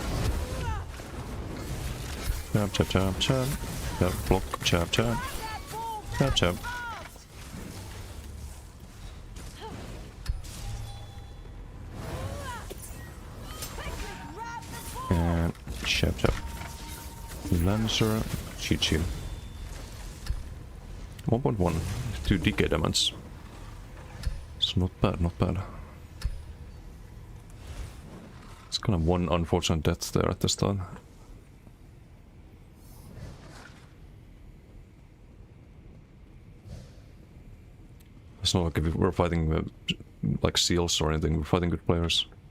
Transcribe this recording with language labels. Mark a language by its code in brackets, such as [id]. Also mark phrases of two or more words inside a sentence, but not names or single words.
[en] Chop, chop, chop, chop. Chop, block, chop, chop. Chop, chop. And chop, chop. Lancer, cheat. 1.1, 2 decay damage. It's not bad, not bad. It's kind of one unfortunate death there at the start. It's not like if we're fighting like seals or anything, we're fighting good players.